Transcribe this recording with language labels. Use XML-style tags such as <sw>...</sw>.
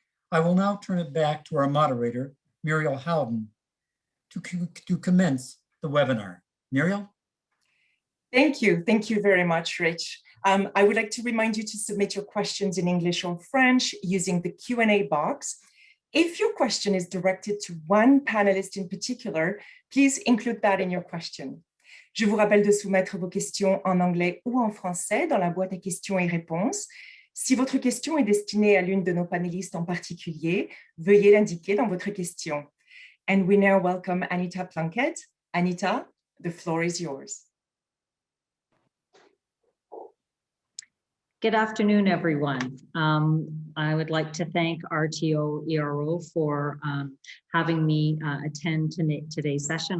<en>I will now turn it back to our moderator, Muriel Howden, to commence the webinar. Muriel? Thank you. Thank you very much, Rich. I would like to remind you to submit your questions in English or French using the Q&A box. If your question is directed to one panelist in particular, please include that in your question.</en> <fr>Je vous rappelle de soumettre vos questions en anglais ou en français dans la boîte à questions et réponses. Si votre question est destinée à l'une de nos panélistes en particulier, veuillez l'indiquer dans votre question.</fr> <en>And we now welcome Anita Plunkett. Anita, the floor is yours. Good afternoon, everyone. I would like to thank RTOERO for having me attend today's session.</en>